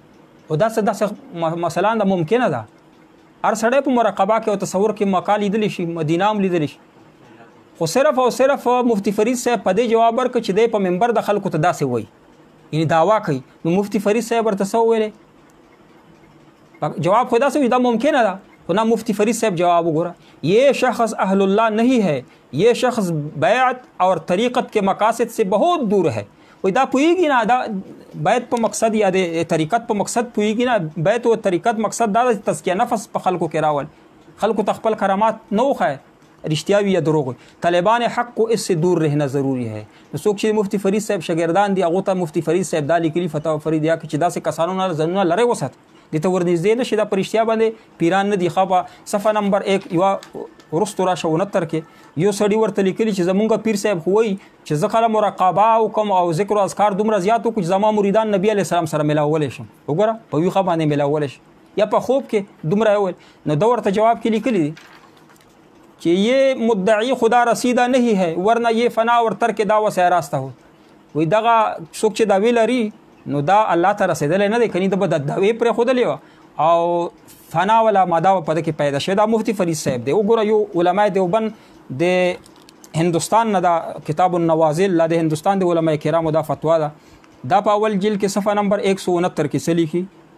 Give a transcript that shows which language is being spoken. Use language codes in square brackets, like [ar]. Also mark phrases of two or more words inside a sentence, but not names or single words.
[ps] او داسې مثلا دا ممکنه ده هر سړی په مراقبه کې او تصور کې مکه لیدلی شي، مدینه هم لیدلی شي، خو صرف او صرف مفتی فرید صاحب په دې جواب ورکړ چې دی په منبر د خلکو ته داسې وایي، یعنی دعوا کوي. نو مفتی فرید صاحب ورته څه وویلی؟ جواب خو داسې وي دا ممکنه ده، خو نه مفتی فرید صاحب جواب وګوره، [ur] یہ شخص اہل اللہ نہیں ہے، یہ شخص بیعت اور طریقت کے مقاصد سے بہت دور ہے. [ps] وای دا پوهیږي نه دا بیعت په مقصد یا د طریقت په مقصد پوهیږي نه. بیعت او طریقت مقصد دا د تزکیه نفس په خلکو کې راول، خلکو ته خپل کرامات نه وښایه، رښتیا وي یا دروغ وي. [ur] طالبان حق کو اس سے دور رہنا ضروری ہے. [ps] نو څوک چې مفتی فرید صاحب شاګردان دي هغو ته مفتی فرید صاحب دا لیکلي فتاوا فریدیه کې چې داسې کسانو نه ځانونه لرې وساتئ، دې ته ورنږدې نه شي، دا په رښتیا باندې پیران نه دي. ښه صفحه نمبر 1 یوه وروستو راشه 69 کې یو سړي ورته لیکلي چې زمونږ پیر صاحب خو وایي چې زه کله مراقبه وکړم او ذکر او اذکار دومره زیات وکړو چې زما مریدان نبي علیه السلام سره میلاولی شم. وګوره په ویښه باندې میلاولی شي یا په خوب کې دومره ویل. نو ده ورته جواب کې لیکلي دي چې [ur] یہ مدعی خدا رسیدہ نہیں ہے ورنہ یہ فنا اور ترک دعوه سے راستہ ہو. [ps] وایي دغه څوک چې دعوې لري نو دا الله ته رسېدلی نه دی، کني ده به د دعوې پرېښودلې وه او فنا ولا ماده په دې کې پیدا شوې. دا مفتی فرید صاحب دی. وګوره یو علماء دیوبند د هندوستان نه دا کتاب النوازل، لا د هندوستان د علماء کرامو دا فتوا ده، دا په اول جلد کې صفحه نمبر 169 کې څه لیکي؟